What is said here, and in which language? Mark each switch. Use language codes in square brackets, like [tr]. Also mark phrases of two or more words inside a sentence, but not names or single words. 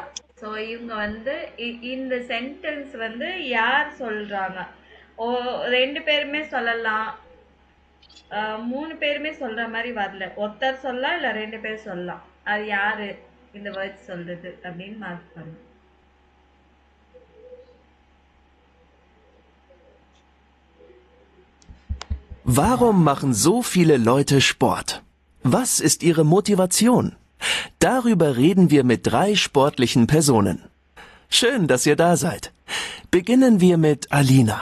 [ta] ஸோ இவங்க வந்து இந்த சென்டென்ஸ் வந்து யார் சொல்கிறாங்க? ரெண்டு பேருமே சொல்லலாம், 3 பேருமே சொல்கிற மாதிரி வரல. ஒருத்தர் சொல்லலாம், இல்லை 2 பேர் சொல்லலாம். அது யார் இந்த வேர்ட் சொல்கிறது அப்படின்னு மார்க் பண்ணும். [de] Warum machen so viele Leute Sport? Was ist ihre Motivation? Darüber reden wir mit 3 sportlichen Personen. Schön, dass ihr da seid. Beginnen wir mit Alina.